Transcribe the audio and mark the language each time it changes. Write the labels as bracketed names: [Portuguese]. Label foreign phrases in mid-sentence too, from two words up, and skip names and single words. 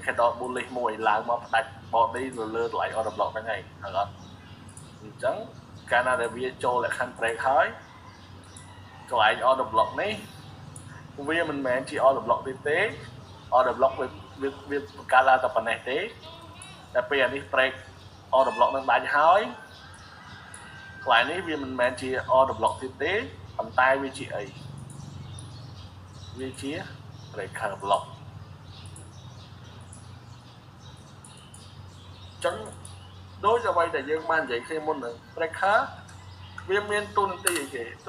[English] candle bullish [Khmer] មួយឡើងមកផ្ដាច់ body លើតម្លៃ [English] order block [Khmer] ហ្នឹងហើយអត់អញ្ចឹងកាលណាដែលវាចូលលក្ខខណ្ឌ break ហើយកន្លែង [English] order block [Khmer] នេះវាមិនមែនជា [English] order block [Khmer] ទេ [English] order block [Khmer] វាបង្កើតឡើងតែប៉ុណ្ណេះទេតែពេលអានេះ [English] break order block [Khmer] នឹងដាច់ហើយកន្លែងនេះវាមិនមែនជា [English] order block [Khmer] ទេប៉ុន្តែវាជាអី វាជា [English] breaker block [Khmer] ចឹងដូចអ្វីដែលយើងបាននិយាយគ្នាមុនហ្នឹង breaker វាមានទូនាទីអីគេទូ